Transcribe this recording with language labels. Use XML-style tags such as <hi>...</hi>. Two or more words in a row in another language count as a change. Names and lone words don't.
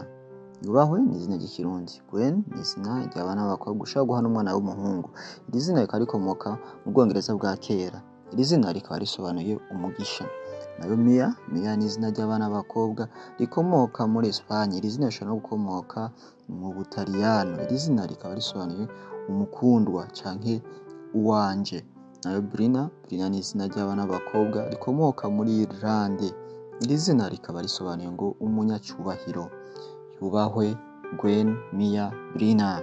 <rn>Yubahwe ni izina ry'ikirundi. Gwen ni izina ry'abana b'abakobwa ushobora guha n'umwana w'umuhungu. Iri zina rikaba rikomoka mu Bwongereza bwa kera. Iri zina rikaba risobanuye umugisha. Nayo Mia ni izina ry'abana b'abakobwa rikomoka muri Espagne. Iri zina rishobora no gukomoka mu Butaliyano. Iri zina rikaba risobanuye umukundwa canke uwanje. Nayo Brina ni izina ry'abana b'abakobwa rikomoka muri Irlande. Iri zina rikaba risobanuye ngo umunyacubahiro. Yubahwe, Gwen, Mia, Brina.</rn>